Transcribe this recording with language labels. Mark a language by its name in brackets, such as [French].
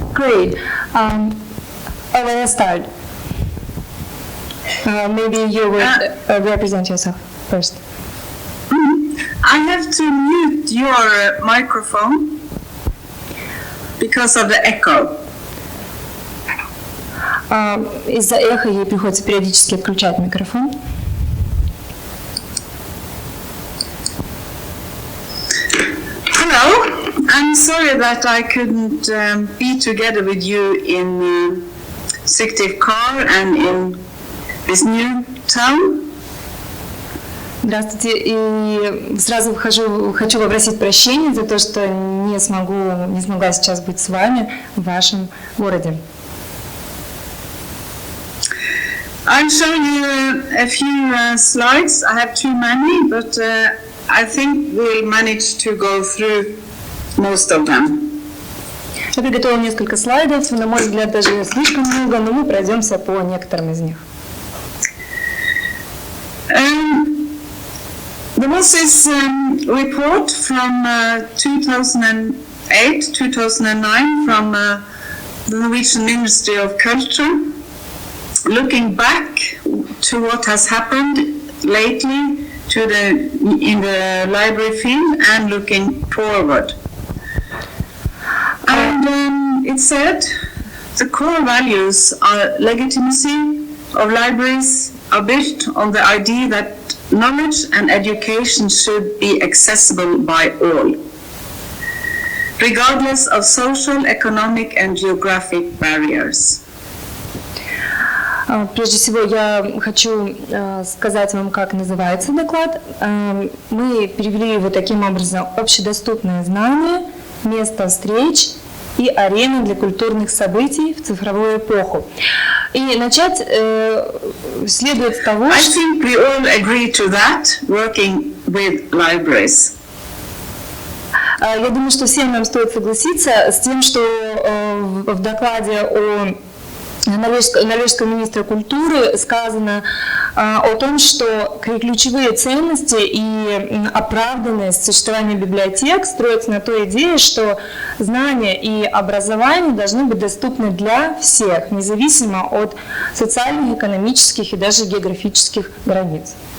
[English] Great. Let us start. Maybe you would represent yourself first. I have to mute your microphone because of the echo. [Russian] Из-за эха ей приходится периодически отключать микрофон. [English] Hello. I'm sorry that I couldn't be together with you in Syktyvkar and in this new town. [Russian] Здравствуйте. И сразу хочу попросить прощения за то, что не смогла сейчас быть с вами в вашем городе. [English] I'll show you a few slides. I have too many, but I think we'll manage to go through most of them. [Russian] Я приготовила несколько слайдов, на мой взгляд, даже слишком много, но мы пройдемся по некоторым из них. [English] There was this report from 2008-2009 from the Norwegian Ministry of Culture, looking back to what has happened lately in the library field and looking forward. And it said the core values are legitimacy of libraries are built on the idea that knowledge and education should be accessible by all, regardless of social, economic and geographic barriers. [Russian] Прежде всего, я хочу сказать вам, как называется доклад. Мы перевели его таким образом: общедоступные знания, место встреч и арены для культурных событий в цифровую эпоху. И начать следует с того, [English] I think we all agree to that, working with libraries. [Russian] Я думаю, что всем нам стоит согласиться с тем, что в докладе о норвежского министра культуры сказано о том, что ключевые ценности и оправданность существования библиотек строятся на той идее, что знания и образование должны быть доступны для всех, независимо от социальных, экономических и даже географических границ.